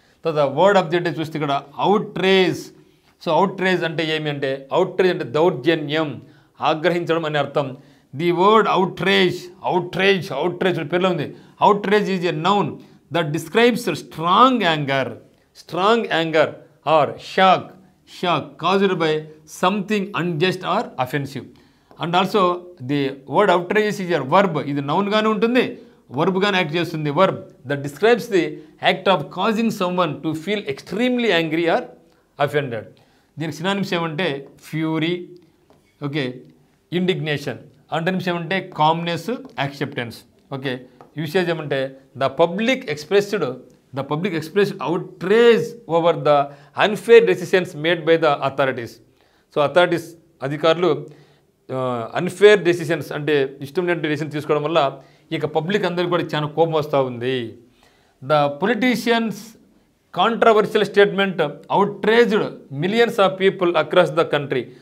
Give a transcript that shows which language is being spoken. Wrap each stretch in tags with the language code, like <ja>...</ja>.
<te>తర్వాత word of the day చూస్తే ఇక్కడ అవుట్రేజ్. సో అవుట్రేజ్ అంటే ఏమి అంటే, అవుట్రేజ్ అంటే దౌర్జన్యం, ఆగ్రహించడం అనే అర్థం.</te> <en>the word outrage, outrage outrage</en> <te>పేరులో ఉంది.</te> <en>Outrage is a noun that describes strong anger or shock caused by something unjust or offensive. And also the word outrage is a verb.</en> <te>ఇది నౌన్ గానే ఉంటుంది, verb గానే act చేస్తుంది.</te> <en>Verb that describes the act of causing someone to feel extremely angry or offended.</en> <te>దీనికి synonyms ఏమంటే fury, okay, indignation. అంటనిమ్స్ ఏమంటే calmness, acceptance. Okay, usage ఏమంటే</te> <en>The public expressed outrage over the unfair decisions made by the authorities.</en> <te>So authorities, అధికారులు unfair decisions అంటే ఇష్టం లేని decision తీసుకోవడం వల్ల ఇక పబ్లిక్ అందరికీ కూడా చాలా కోపం వస్తూ ఉంది.</te> <en>The politicians controversial statement outraged millions of people across the country.</en>